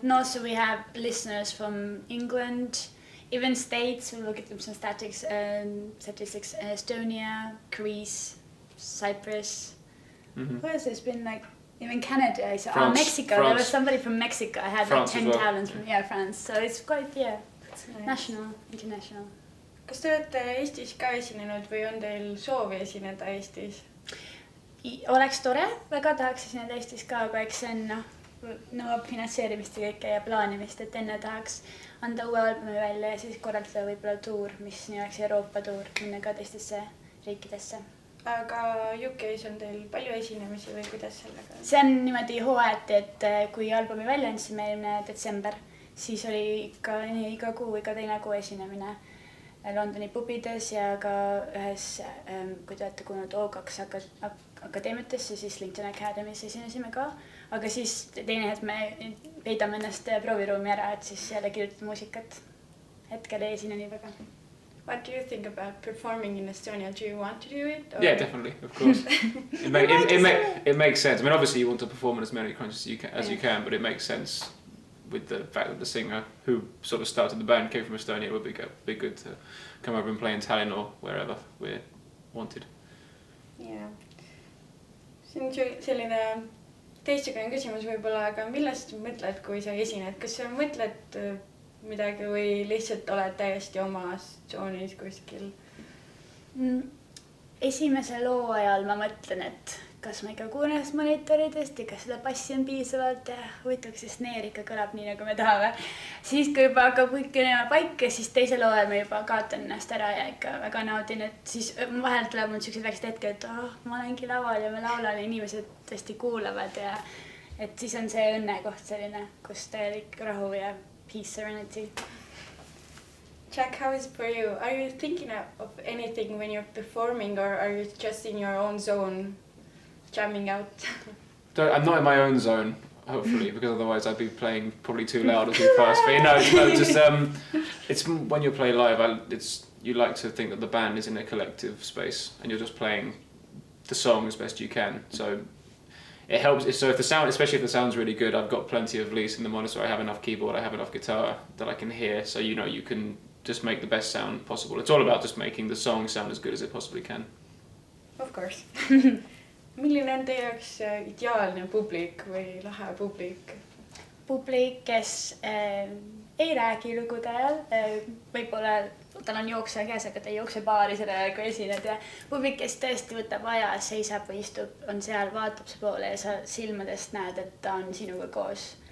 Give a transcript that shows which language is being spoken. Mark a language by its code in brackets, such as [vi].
[en] And also we have listeners from England, even States. We look at them some statistics, Estonia, Greece, Cyprus. Where has this been like? Even Canada, France, Mexico. France. There was somebody from Mexico. I had France like 10 well. talents from France. So it's quite, Nice. national, international. [et] Kas te olete Eestis ka esinenud või on teil soovi esineda Eestis? Oleks tore, väga tahaks esineda Eestis ka, aga eks see on nõuab finantseerimist ja kõike ja plaanimist, et enne tahaks anda uue albumi välja ja siis korraldada võib-olla tuur, mis nii oleks Euroopa tuur, minna ka teistesse riikidesse. Aga UK-s on teil palju esinemisi või kuidas sellega? See on niimoodi hooajati, et kui albumi välja andsime eelmine detsember, siis oli iga kuu, iga teine kuu esinemine Londoni pubides ja ka ühes, kui te olete kuulnud O2 akadeemiatesse, siis LinkedIn Academy's esinesime ka. Aga siis teine hetk me peidame ennast prooviruumi ära, et siis jälle kirjutada muusikat. Hetkel ei esine nii väga. [en] What do you think about performing in Estonia? Do you want to do it? Or? Yeah, definitely, of course. It makes sense. I mean, obviously you want to perform in as many countries as you can, but it makes sense with the fact that the singer who sort of started the band came from Estonia. It would be good to come over and play in Tallinn or wherever we're wanted. Yeah. [et] See on selline teistsugune küsimus võib-olla, aga millest mõtled, kui sa esined? Kas sa mõtled midagi või lihtsalt oled täiesti omas tsoonis kuskil? Esimese loo ajal ma mõtlen, et kas ma ikka kuulen nendest monitoridest ja kas seda bassi on piisavalt ja huvitav, kas see snare ikka kõlab nii, nagu me tahame. Siis kui juba hakkab kõik minema paika, siis teisel hooajal ma juba kaotan ennast ära ja ikka väga naudin, et siis vahel tuleb mul sellised väiksed hetked, et ma olengi laval ja ma laulan ja inimesed tõesti kuulavad ja et siis on see õnnekoht selline, kus täielik rahu ja [en] peace, serenity. Jack, how is it for you? Are you thinking of anything when you're performing, or are you just in your own zone, jamming out? I'm not in my own zone, hopefully, because otherwise I'd be playing probably too loud or too fast. But just it's when you play live. You like to think that the band is in a collective space and you're just playing the song as best you can. So it helps. So if the sound, especially if the sound's really good, I've got plenty of Liis in the monitor. I have enough keyboard. I have enough guitar that I can hear. So you can just make the best sound possible. It's all about just making the song sound as good as it possibly can. Of course. [et] Milline on teie jaoks ideaalne publik või lahe publik? Publik, kes ei räägi lugude ajal, võib-olla tal on jookse käes, aga ta ei jookse baari selle ajal, kui esined ja publik, kes tõesti võtab aja, seisab või istub, on seal, vaatab see poole ja sa silmadest näed, et ta on sinuga koos.